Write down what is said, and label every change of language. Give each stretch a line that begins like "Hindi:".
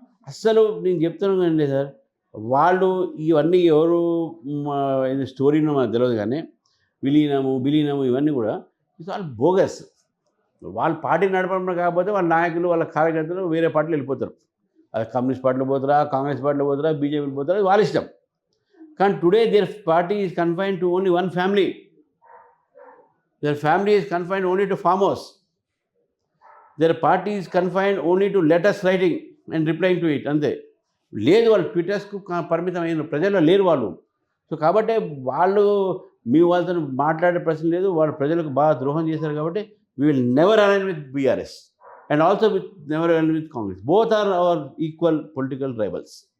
Telugu: అస్సలు నేను చెప్తాను కదండి సార్, వాళ్ళు ఇవన్నీ ఎవరు ఇది స్టోరీనో మనకు తెలియదు, కానీ విలీనము ఇవన్నీ కూడా
English: It's all bogus.
Telugu: వాళ్ళ పార్టీ నడపడం కాకపోతే వాళ్ళ నాయకులు, వాళ్ళ కార్యకర్తలు వేరే పార్టీలు వెళ్ళిపోతారు. అది కమ్యూనిస్ట్ పార్టీలో పోతారా, కాంగ్రెస్ పార్టీలో పోతారా, బీజేపీలో పోతారా, వాళ్ళ ఇష్టం.
English: కానీ today their party is confined to only one family. Their family is confined only to farm house. Their party is confined only to letters writing and replying to it.
Telugu: అంతే. లేదు, వాళ్ళు ట్విట్టర్స్కు పరిమితమైన ప్రజల్లో లేరు వాళ్ళు. సో కాబట్టి వాళ్ళు మీ వాళ్ళతో మాట్లాడే ప్రశ్న లేదు. వాళ్ళు ప్రజలకు బాగా ద్రోహం చేశారు. కాబట్టి
English: We will never align with BRS and also never align with Congress. Both are our equal political rivals.